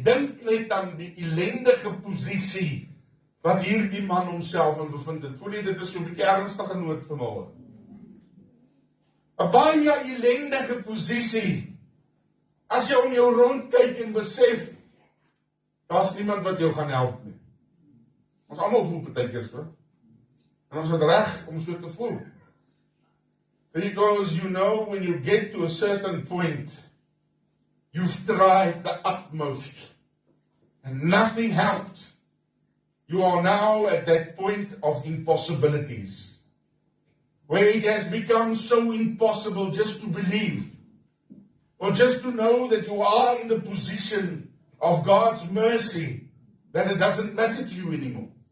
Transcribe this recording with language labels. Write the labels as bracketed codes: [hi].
[af] Dink net aan die ellendige posisie wat hierdie man homself in bevind het. Voel jy dit is so 'n bietjie ernstige nood vanmôre? 'n Baie ellendige posisie. As jy om jou rond kyk en besef, daar's niemand wat jou gaan help nie. Ons almal voel partykeer so. En ons het reg om so te voel. [en] Because you know, when you get to a certain point, you've tried the utmost, and nothing helped. You are now at that point of impossibilities, where it has become so impossible just to believe, or just to know that you are in the position of God's mercy, that it doesn't matter to you anymore.